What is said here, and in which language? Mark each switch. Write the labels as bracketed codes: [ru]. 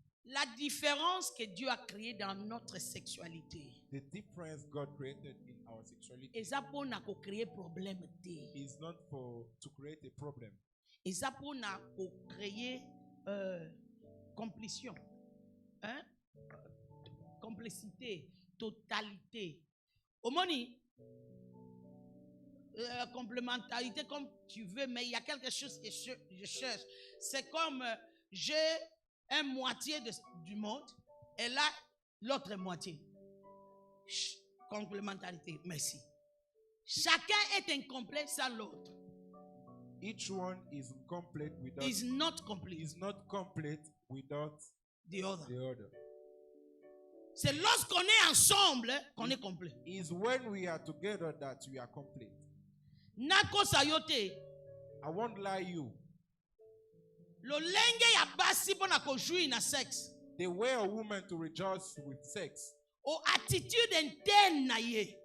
[fr] la différence que Dieu a créée dans notre sexualité. [en] the difference God created in our sexuality [ln] Eza pona ko créer problème te. [en] is not to create a problem. [ln] Eza pona ko créer complicité, hein? [fr] Complicité, totalité. Omoni complémentarité comme tu veux, mais il y a quelque chose que je cherche. C'est comme j'ai un moitié du monde et là l'autre moitié. Complémentarité, merci. Chacun est incomplet sans l'autre. [en] Each one is incomplete without is not complete. is not complete without The other. the other. C'est lorsqu'on est ensemble qu'on est complet. Is when we are together that we are complete. [ln] Nako sayote. [en] I won't lie you. [ln] Lolenge ya basi pona kojui na sex. [en] The way a woman to rejoice with sex, [ln] O attitude interne na ye.